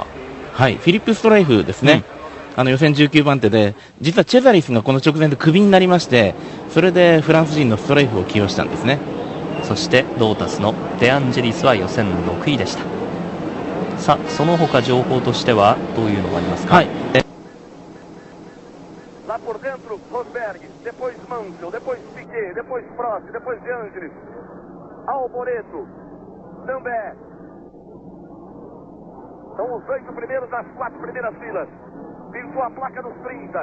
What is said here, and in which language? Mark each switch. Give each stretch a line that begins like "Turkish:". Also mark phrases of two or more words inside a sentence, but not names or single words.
Japanese: はい、フィリップ・ストライフですね、予選19番手で、実はチェザリスがこの直前でクビになりまして、それでフランス人のストライフを起用したんですね。そしてロータスのデアンジェリスは予選6位でした。さあ、その他情報としてはどういうのがありますか。はい、
Portuguese: Lá por dentro, Rosberg, depois Mansell, depois Piquet, depois Prost, depois De Angelis, Alboreto, Lambert. São os 8 primeiros das 4 primeiras filas. Pintou a placa dos 30.